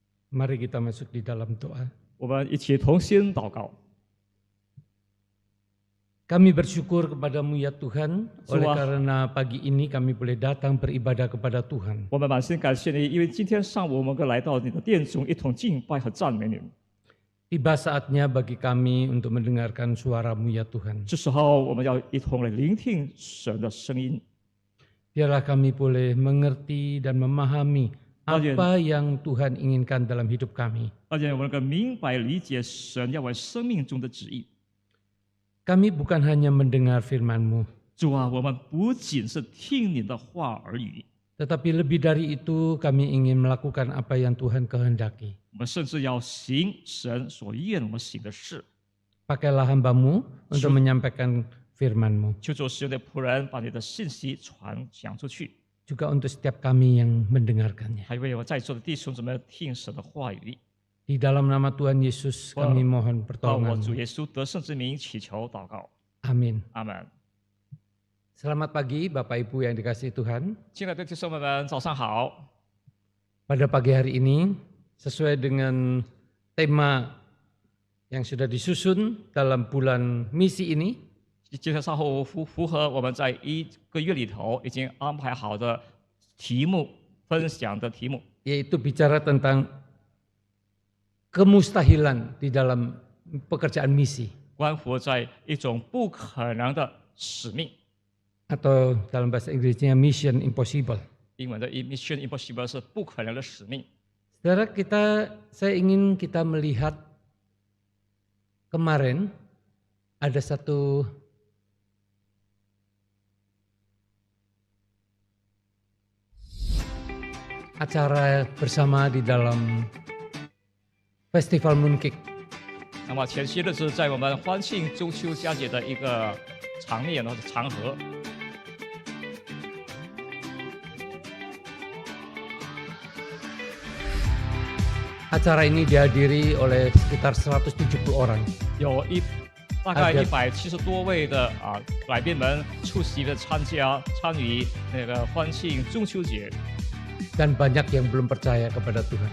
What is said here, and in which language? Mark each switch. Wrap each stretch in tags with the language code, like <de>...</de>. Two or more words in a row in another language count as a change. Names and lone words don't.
<id>Mari kita masuk di dalam doa.</id> <zh>我们一起同心祷告。</zh> <id>Kami bersyukur kepadamu ya Tuhan, oleh Tuhan. karena pagi ini kami boleh datang beribadah kepada Tuhan.</id> <zh>我们满心感谢你，因为今天上午我们可以来到你的殿中，一同敬拜和赞美你。</zh> <id>Tiba saatnya bagi kami untuk mendengarkan suara-Mu ya Tuhan.</id> <zh>这时候我们要一同来聆听神的声音，</zh> <id>Biarlah kami boleh mengerti dan memahami Amin. apa yang Tuhan inginkan dalam hidup kami.</id> <zh>而且我们能够明白理解神要为生命中的旨意。</zh> <id>Kami bukan hanya mendengar firman-Mu,</id> <zh>主啊，我们不仅是听你的话而已，</zh> <id>tetapi lebih dari itu kami ingin melakukan apa yang Tuhan kehendaki.</id> <zh>我们甚至要行神所愿我们行的事。</zh> <id>Pakailah hamba-Mu untuk menyampaikan firman-Mu,</id> <zh>求主使用的仆人把你的信息讲出去，</zh> <id>juga untuk setiap kami yang mendengarkannya.</id> <zh>还为我在座的弟兄姊妹听神的话语。</zh> <id>Di dalam nama Tuhan Yesus kami mohon</id> <zh>帮我主</zh> <id>pertolongan-Mu.</id> <zh>耶稣得胜之名祈求祷告，</zh> <id>Amin.</id> <zh>阿门。</zh> <id>Selamat pagi Bapak Ibu yang dikasihi Tuhan.</id> <zh>亲爱的弟兄们，早上好。</zh> <id>Pada pagi hari ini, sesuai dengan tema yang sudah disusun dalam bulan misi ini,</id> <zh>今天上午符合我们在一个月里头已经安排好的题目，分享的题目，</zh> <id>yaitu bicara tentang kemustahilan di dalam pekerjaan misi,</id> <zh>关乎在一种不可能的使命。</zh> <id>atau dalam bahasa Inggrisnya</id> <en>mission impossible.</en> <zh>英文的</zh> <en>mission impossible</en> <zh>是不可能的使命。</zh> <id>Saudara, saya ingin kita melihat kemarin ada satu acara bersama di dalam Festival Mooncake.</id> <zh>那么前些日子在我们欢庆中秋佳节的一个场面或者场合，</zh> <id>Acara ini dihadiri oleh sekitar 170 orang.</id> <zh>有大概170多位的来宾们出席了参与那个欢庆中秋节，</zh> <id>Dan banyak yang belum percaya kepada Tuhan.</id>